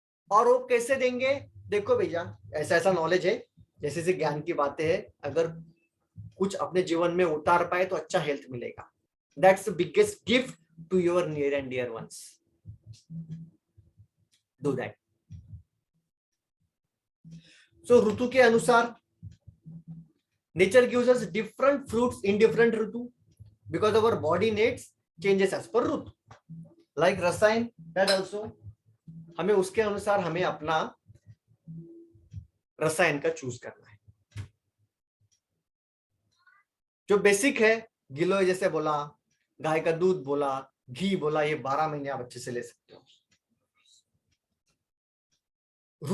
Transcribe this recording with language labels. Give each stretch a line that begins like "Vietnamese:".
Hindi: और वो कैसे देंगे? देखो भैया, ऐसा ऐसा नॉलेज है, जैसे जैसे ज्ञान की बातें हैं, अगर कुछ अपने जीवन में उतार पाए तो अच्छा हेल्थ मिलेगा।
English: That's the biggest gift to your near and dear ones. Do that. So
Hindi: ऋतु के अनुसार
English: nature gives us different fruits in different ritu, because our body needs changes as per ritu.
Hindi: Like रसायन,
English: that also
Hindi: हमें उसके अनुसार हमें अपना रसायन का चूज करना है। जो बेसिक है गिलोय जैसे बोला, गाय का दूध बोला, घी बोला, ये 12 महीने आप अच्छे से ले सकते हो।